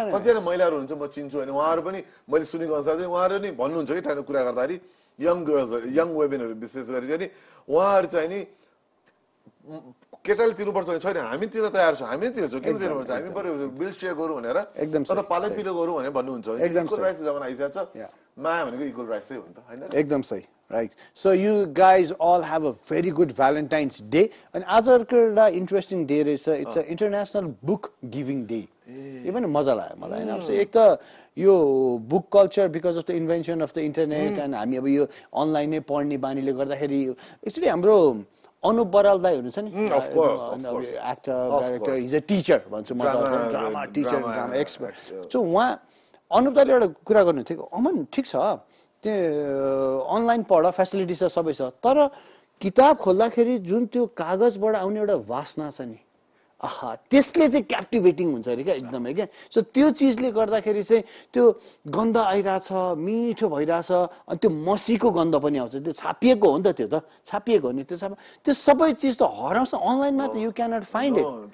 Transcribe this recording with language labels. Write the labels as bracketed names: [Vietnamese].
[Nepali] कतिजना महिलाहरू हुन्छ म चिन्छु होइन. उहाँहरू पनि मैले सुनेको अनुसार चाहिँ उहाँहरू नि भन्नुहुन्छ कि ठाउँ कुरा गर्दाखेरि यङ गर्ल्सहरू यङ वेमेनहरू विशेष गरी चाहिँ नि उहाँहरू चाहिँ नि केटाले तिर्नुपर्छ भने छैन. हामी तिर्न तयार छौँ, हामी तिर्छौँ. किन तिर्नुपर्छ? हामी बरु बिल सेयर गरौँ भनेर तर पालै पिलो गरौँ भनेर भन्नुहुन्छ. इक्वल राइट्स जमाना आइसकेको छ. माया भनेको इक्वल राइट्स चाहिँ हो नि त होइन. एकदम सही. [English] Right. So you guys all have a very good Valentine's Day. And other interesting day is it's an International Book Giving Day. Even [Nepali] मजा लाग्यो मलाई हैन. So एक त यो [English] book culture because of the invention of the internet and [Nepali] हामी अब यो अनलाइन नै पढ्ने बानीले गर्दाखेरि एक्चुअली हाम्रो अनुप बराल दाइ हुनुहुन्छ नि. [English] Of course. Actor, director, he's a teacher [Nepali] भन्छ म त. [English] Drama teacher, drama expert. [Nepali] So उहाँ अनुप दाइले एउटा कुरा गर्नु थियो. अमन ठीक छ त्यो अनलाइन पढ फेसिलिटी छ सबै छ तर किताब खोल्दाखेरि जुन त्यो कागजबाट आउने एउटा वासना छ नि आहा त्यसले चाहिँ क्याप्टिभेटिङ हुन्छ अरे क्या एकदमै क्या सो त्यो चिजले गर्दाखेरि चाहिँ त्यो गन्ध आइरहेछ मिठो भइरहेछ अनि त्यो मसीको गन्ध पनि आउँछ त्यो छापिएको हो नि त त्यो त छापिएको हो नि त्यो सबै चिज त हराउँछ अनलाइनमा त [English] you cannot find it